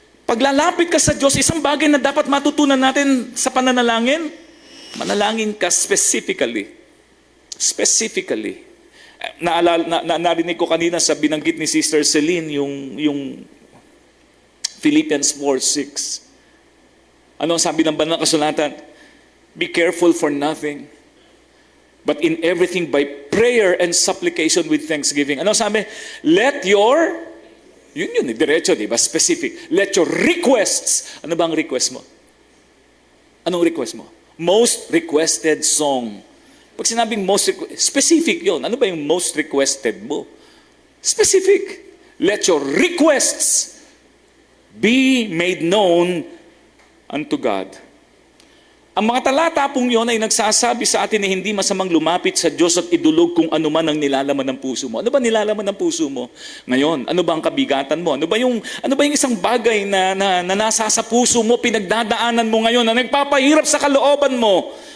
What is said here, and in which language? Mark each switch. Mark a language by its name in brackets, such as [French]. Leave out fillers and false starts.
[Filipino] Paglalapit ka sa Diyos, isang bagay na dapat matutunan natin sa pananalangin, manalangin ka specifically. Specifically. Narinig ko kanina sa binanggit ni Sister Celine, yung Philippians 4:6. Ano ang sabi ng banal na kasulatan? [English] Be careful for nothing, but in everything by prayer and supplication with thanksgiving. [Filipino] Ano ang sabi? [English] Let your, [Filipino] yun, diretso, di ba? Specific. [English] Let your requests, [Filipino] ano ba ang request mo? Anong request mo? [English] Most requested song. [Filipino] Pag sinabing specific yun. Ano ba yung most requested mo? Specific. [English] Let your requests be made known unto God. [Filipino] Ang mga talata pong yun ay nagsasabi sa atin na hindi masamang lumapit sa Diyos at idulog kung ano man ang nilalaman ng puso mo. Ano ba nilalaman ng puso mo ngayon? Ano ba ang kabigatan mo? Ano ba yung isang bagay na nasa sa puso mo, pinagdadaanan mo ngayon, na nagpapahirap sa kalooban mo?